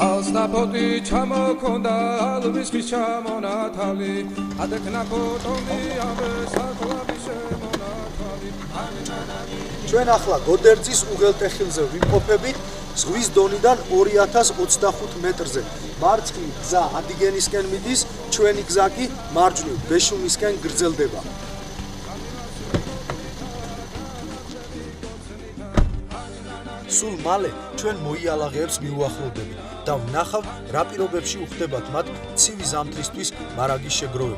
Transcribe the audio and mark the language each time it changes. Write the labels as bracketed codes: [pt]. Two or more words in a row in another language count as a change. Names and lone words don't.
[ka] Astapoti chamokonda alvis chamonatali adekna potoni avesaqlavishe monatali ჩვენ ახლა გოდერძის უღელტეხილზე ვიმყოფებით ზღვის დონიდან 2025 მეტრზე. მარცხნივ გზა ადიგენისკენ მიდის, ჩვენი გზა კი მარჯვნივ ბეშუმისკენ გრძელდება. სულ მალე ჩვენ მოიალაღეებს მივუახლოვდებით და ვნახავთ რა პირობებში უხდებათ მათ ცივი ზამთრისთვის მარაგის შეგროვება.